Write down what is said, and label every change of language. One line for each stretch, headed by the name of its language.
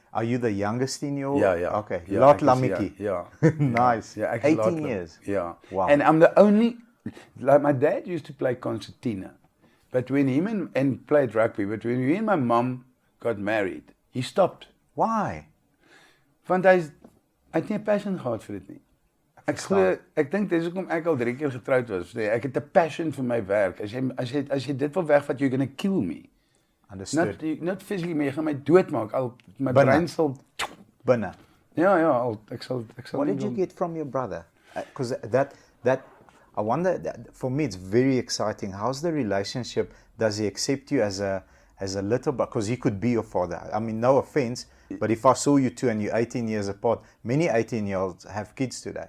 English: Are you the youngest in your... Yeah. Okay, Lot Lamiki. Yeah. Nice. 18 years. Yeah. Wow. And I'm the only... Like my dad used to play concertina, but when him and played rugby, but when he and my mom got married, he stopped. Why?
Afrikaans: Want hy het nie 'n passion gehad vir dit nie. Ek dink dis hoekom ek al 3 keer getroud was. Ek het 'n passion vir my werk. As jy dit wil wegvat,
English: you're going to kill me.
Afrikaans: Understood.
English: Not physically,
Afrikaans: maar jy gaan my doodmaak. My brein sal binne. Ja, ek sal.
English: What did you get from your brother? Because that I wonder, for me it's very exciting. How's the relationship? Does he accept you as a little brother? Because he could be your father. I mean, no offense, but if I saw you two and you're 18 years apart, many 18-year-olds have kids today.